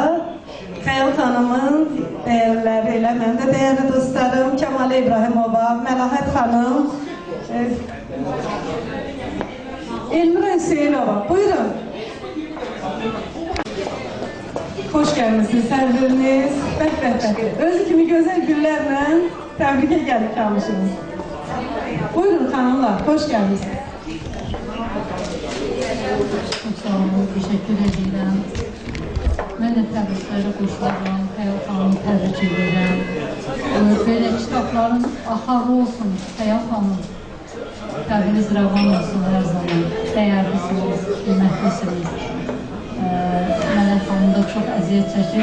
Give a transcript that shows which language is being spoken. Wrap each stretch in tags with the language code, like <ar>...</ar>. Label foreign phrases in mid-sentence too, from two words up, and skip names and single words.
<az>Xəyal xanımın dəyərləri ilə, mənim də dəyərli dostlarım Kəmalə İbrahimova, Məlahət xanım, Elmira Hüseynova, buyurun. Hoş gəlmişsiniz, sərdiriniz, bəh-bəh-bəh. Özü kimi gözəl güllərlə təbrikə gəldik qalmışsınız. Buyurun xanımlar, hoş gəlmişsiniz.</az> <tr>Çok sağ olun, teşekkür ederim.</tr> <az>Mən də təbrikləri qoşularım, Xəyal xanımı təbrik edirəm. Belə kitabların axarlı olsun, Xəyal xanım. Təbriniz rəvan olsun hər zaman. Dəyərlisiniz, qiymətlisiniz. Mələk xanım da çox əziyyət çəkir.</az>